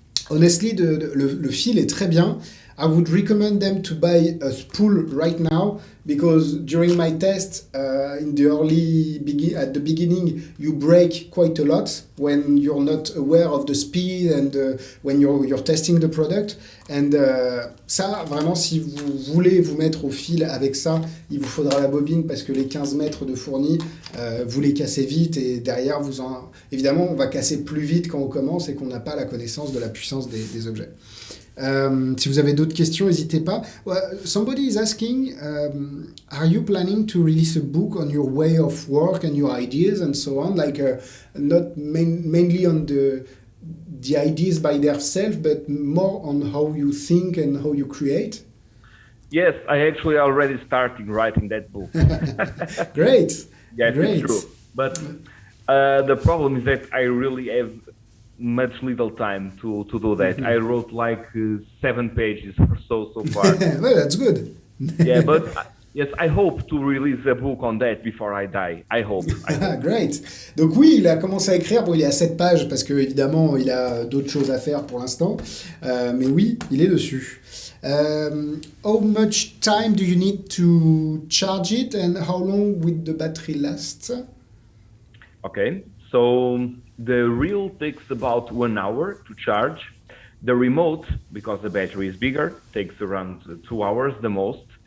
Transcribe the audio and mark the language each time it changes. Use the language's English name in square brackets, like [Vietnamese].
[English] Honestly, [French] le fil est très bien. [English] I would recommend them to buy a spool right now, because during my test, at the beginning, you break quite a lot when you're not aware of the speed and when you're testing the product. [French] And ça, vraiment, si vous voulez vous mettre au fil avec ça, il vous faudra la bobine, parce que les 15 mètres de fourni, vous les cassez vite, et derrière, évidemment, on va casser plus vite quand on commence et qu'on n'a pas la connaissance de la puissance des objets. Si vous avez d'autres questions, n'hésitez pas. [English] Somebody is asking, are you planning to release a book on your way of work and your ideas and so on, like not mainly on the ideas by themselves, but more on how you think and how you create? Yes, I actually already started writing that book. Great. Yes, Great. It's true. But the problem is that I really have much little time to do that. I wrote like 7 pages or so far. Well, that's good. Yeah, but yes, I hope to release a book on that before I die. I hope. I hope. Great. [French] Donc oui, il a commencé à écrire. Bon, il est à 7 pages parce que évidemment, il a d'autres choses à faire pour l'instant. Mais oui, il est dessus. [English] How much time do you need to charge it and how long will the battery last? Okay, so the reel takes about 1 hour to charge. The remote, because the battery is bigger, takes around 2 hours the most.